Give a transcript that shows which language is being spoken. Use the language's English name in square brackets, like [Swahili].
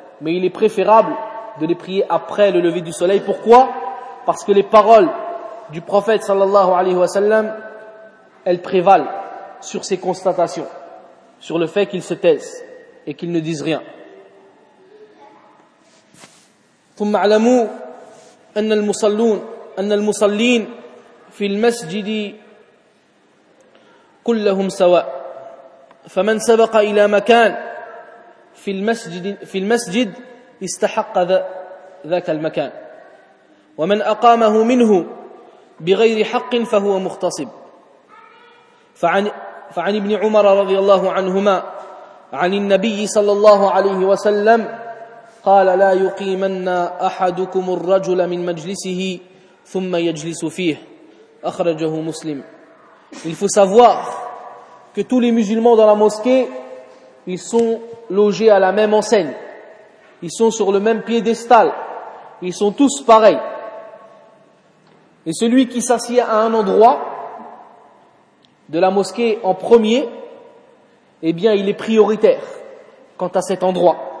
[French] Mais il est préférable de les prier après le lever du soleil. Pourquoi? Parce que les paroles du prophète [Arabic] sallallahu alayhi wa sallam, [French] elles prévalent sur ses constatations, sur le fait qu'il se taise et qu'il ne dise rien. [Arabic] ثم علموا أن المصلون أن المصلين في المسجد كلهم سواء فمن سبق إلى مكان في المسجد استحق ذاك المكان ومن أقامه منه بغير حق فهو مختصب فعن ابن عمر رضي الله عنهما عن النبي صلى الله عليه وسلم قال لا يقيمن أحدكم الرجل من مجلسه ثم يجلس فيه أخرجه مسلم. [French] Il faut savoir que tous les musulmans dans la mosquée, ils sont logés à la même enseigne. Ils sont sur le même piédestal. Ils sont tous pareils. Et celui qui s'assied à un endroit de la mosquée en premier, eh bien, il est prioritaire quant à cet endroit.